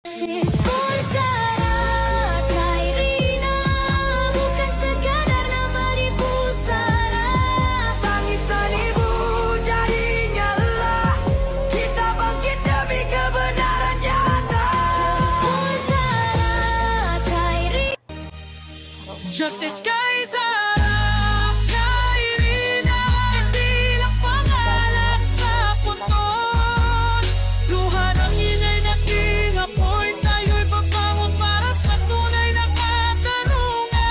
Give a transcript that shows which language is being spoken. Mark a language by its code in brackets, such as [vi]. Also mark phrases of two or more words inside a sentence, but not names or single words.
[id] Pulsara Chairina, bukan sekadar nama di pusara. Tangisan ibu jadinya lelah, kita bangkit demi kebenaran nyata. Pulsara Chairina. [tl] Justice kay Sarah, kay Rina, hindi lang pangalan sa puton. Luha ng inay naging apoy, tayo'y babangon para sa tunay na katarungan.